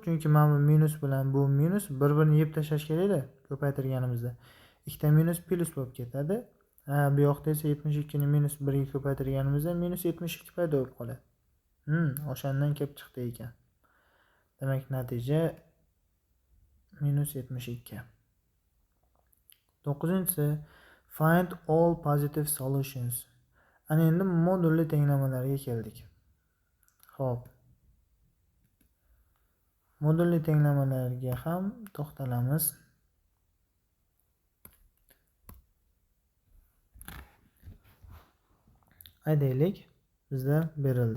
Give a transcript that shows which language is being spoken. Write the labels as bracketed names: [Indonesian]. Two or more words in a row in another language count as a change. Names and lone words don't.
[Uzbek] Chunki mana bu minus bilan bu minus bir-birini yeb tashlash kerak-da ko'paytirganimizda. Ikkita minus plus bo'lib ketadi. Bu yoqda esa 72 ni minus 1 ga ko'paytirganimizda minus 72 paydo bo'lib qoladi. O'shandan kelib chiqdi ekan. Demak, natija minus 72. [English] 9-si find all positive solutions. [Uzbek] Ana endi modulli tenglamalarga keldik. Xo'p. Modulli tenglamalarga ham to'xtalamiz. Aytaylik, bizda berildi.